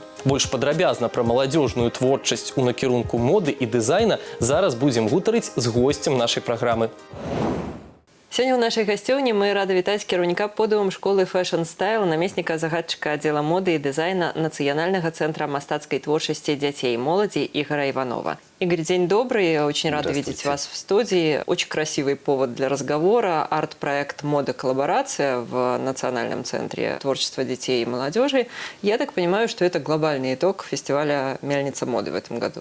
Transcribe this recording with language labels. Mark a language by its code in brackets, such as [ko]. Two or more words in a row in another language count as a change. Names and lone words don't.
[be] Больш падрабязна пра маладзёжную творчасць у накірунку моды і дызайна зараз будзем гутарыць з госцем нашай праграмы. Сёння ў нашай гасцёўні мы рады вітаць кіраўніка подыум школы Fashion Style, намесніка загадчыка аддзела моды і дызайна Нацыянальнага цэнтра мастацкай творчасці дзяцей и моладзі Игоря Иванова. [ru] Игорь, день добрый. Очень рада видеть вас в студии. Очень красивый повод для разговора. Арт-проект «Мода коллаборация» в Национальном центре творчества детей и молодежи. Я так понимаю, что это глобальный итог фестиваля «Мельница моды» в этом году.